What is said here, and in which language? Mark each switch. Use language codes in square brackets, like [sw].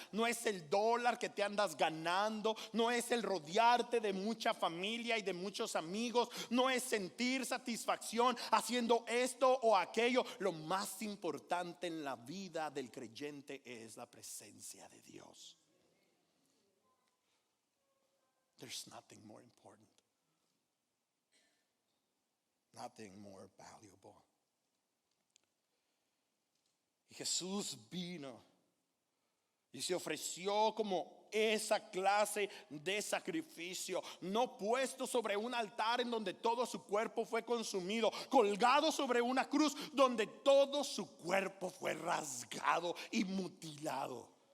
[es] No es el dólar que te andas ganando, no es el rodearte de mucha familia y de muchos amigos, no es sentir satisfacción haciendo esto o aquello. Lo más importante en la vida del creyente es la presencia de Dios. [en] There's nothing more important, nothing more valuable. [es] Y Jesús vino y se ofreció como esa clase de sacrificio, no puesto sobre un altar en donde todo su cuerpo fue consumido, colgado sobre una cruz donde todo su cuerpo fue rasgado y mutilado.